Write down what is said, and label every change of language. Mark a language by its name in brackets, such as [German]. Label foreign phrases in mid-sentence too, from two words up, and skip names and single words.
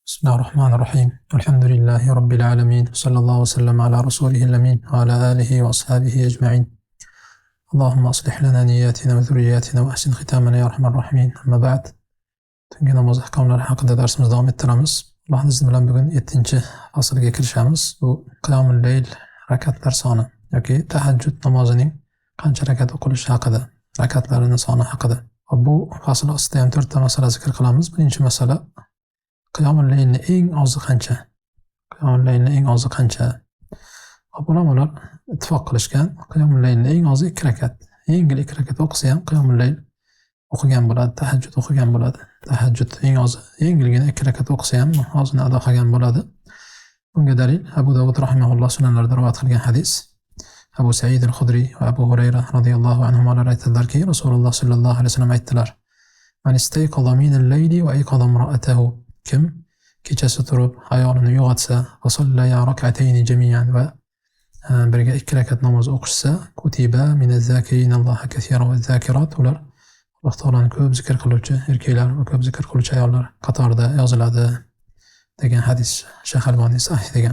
[Arabic] بسم الله الرحمن الرحيم. الحمد لله رب العالمين، صلى الله وسلم على رسوله الأمين وعلى آله وأصحابه أجمعين. اللهم أصلح لنا نياتنا وذرياتنا وأحسن ختامنا يا أرحم الراحمين. أما بعد, [Uzbek] tungi namoz ahkomlari haqida darsimizni davom ettiramiz. Allohning izni bilan bugun 7-faslga kirishamiz. Bu qiyomul layl rakatlar soni yoki tahajjud namozining qancha rakat o'qilishi haqida, rakatlarining soni haqida. Bu fasl ostida ham 4 ta masala zikr qilamiz. Birinchi masala, qiyomul laylning eng ozi qancha? Qiyomul laylning eng ozi qancha? Ulamolar ittifoq qilishgan, qiyomul laylning eng ozi 2 rakat. Yengil 2 rakat o'qisa ham qiyomul layl o'qigan bo'ladi, tahajjud o'qigan bo'ladi. Tahajjud eng ozi yengilgina 2 rakat o'qisa ham ozini ado qilgan bo'ladi. Bunga dalil Abu Dawud rahimahulloh sunanlarida rivoyat qilgan hadis. Abu Sa'id al-Khudri va Abu Hurayra radhiyallohu anhumalar aytadilarki, Rasululloh [Arabic] صلى الله عليه وسلم [Uzbek] aytdilar: [Arabic] "من استيقظ من الليل وأيقظ امرأته." [Uzbek] Kim kechasi turib ayolini uyg'otsa, [Arabic] وصليا ركعتين جميعا [Uzbek] va birga 2 rakat namoz o'qishsa, [Arabic] كتبا من الذاكرين الله كثيرا والذاكرات, [Uzbek] ular Alloh taolani ko'p zikr qiluvchi erkaklar va ko'p zikr qiluvchi ayollar qatorida yoziladi degan hadis Shayx Alboniy sahih degan.